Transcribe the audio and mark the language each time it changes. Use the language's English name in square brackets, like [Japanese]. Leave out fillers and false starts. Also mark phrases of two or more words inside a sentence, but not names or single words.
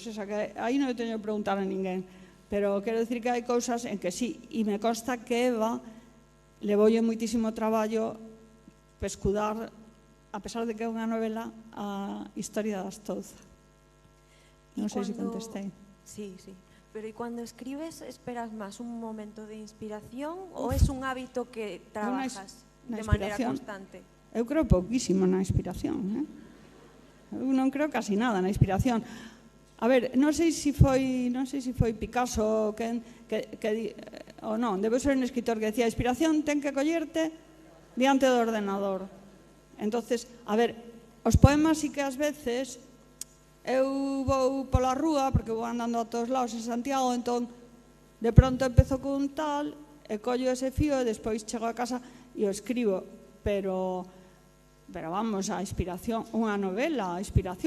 [Galician] Esa que aí non teño que preguntar a ninguén. Pero quero dicir que hai cousas en que sí, e me consta que Eva levoulle moitísimo traballo pescudar, a pesar de que é unha novela, a historia das Touza. Non sei se contestei. Sí, sí. [Spanish] Pero ¿y cuando escribes esperas más un momento de inspiración o es un hábito que trabajas de manera constante? [Galician] Eu creo pouquísimo na inspiración. Eu non creo casi nada na inspiración. A ver, non sei se foi Picasso ou non, debe ser un escritor que decía a inspiración ten que collerte diante do ordenador. Entonces, a ver, os poemas sí que ás veces eu vou pola rúa, porque vou andando a todos lados en Santiago, entón de pronto empezo con tal e collo ese fío e despois chego a casa e o escribo, pero vamos, a inspiración, unha novela, a inspiración.